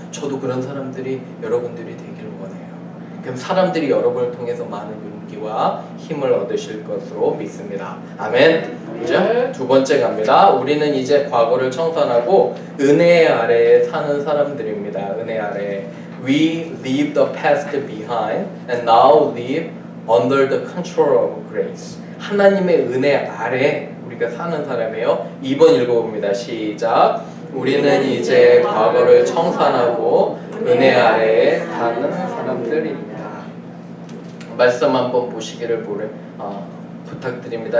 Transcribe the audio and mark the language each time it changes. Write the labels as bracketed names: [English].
[Korean] 저도 그런 사람들이 여러분들이 되기를 원해요. 그럼 사람들이 여러분을 통해서 많은 용기와 힘을 얻으실 것으로 믿습니다. 아멘. 그죠? 두 번째 갑니다. 우리는 이제 과거를 청산하고 은혜 아래에 사는 사람들입니다. 은혜 아래. [English] We leave the past behind and now live under the control of grace. [Korean] 하나님의 은혜 아래 우리가 사는 사람이에요. 2번 읽어봅니다. 시작. 우리는 이제 과거를 청산하고 은혜 아래에 사는 사람들입니다. 말씀 한번 보시기를 부탁드립니다.